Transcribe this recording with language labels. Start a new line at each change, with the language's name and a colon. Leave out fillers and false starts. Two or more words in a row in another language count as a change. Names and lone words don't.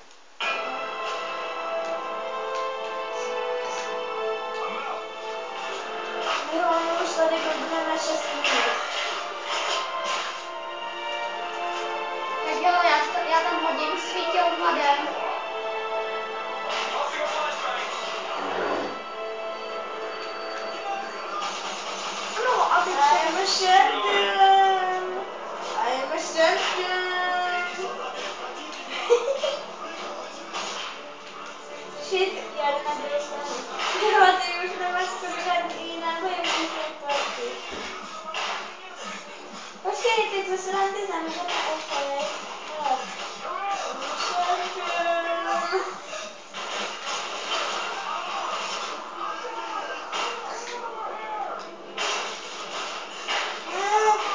Czech: My hlavně už tady blbneme 6 minut. Tak jo, já tam hodím svítilmadem. Ano, a teď
English: I am a champion. I am a champion.
Czech: Shit, já jdu na druhou stranu. Jo, ty už nemáš skoro žádný náboje v té snajperky. Počkej, teď ze srandy zemřeme, OK. Hele,
English: I'm a champion.
Czech: Ne.